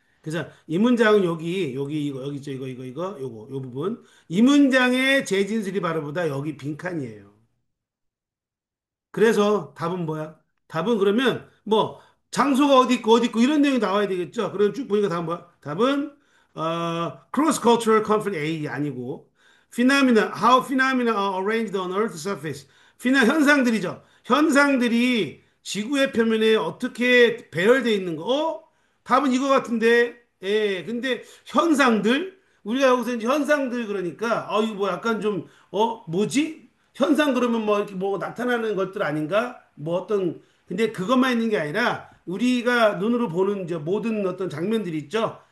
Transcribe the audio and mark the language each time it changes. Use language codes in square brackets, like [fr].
[ko] 그래서 이 문장은 여기, 여기 있죠. 요 부분. 이 문장의 재진술이 바로 보다 여기 빈칸이에요. 그래서 답은 뭐야? 답은 그러면 뭐 장소가 어디 있고 이런 내용이 나와야 되겠죠. 그럼 쭉 보니까 답은 뭐야? 답은 [en] cross cultural conflict A [ko] 아니고 [en] how phenomena are arranged on Earth's surface. [ko] 현상들이죠. 현상들이 지구의 표면에 어떻게 배열되어 있는 거? 답은 이거 같은데. 예. 근데 현상들 우리가 여기서 이제 현상들 그러니까 이거 뭐 약간 좀 뭐지? 현상 그러면 뭐 이렇게 뭐 나타나는 것들 아닌가? 뭐 어떤 근데 그것만 있는 게 아니라 우리가 눈으로 보는 이제 모든 어떤 장면들이 있죠.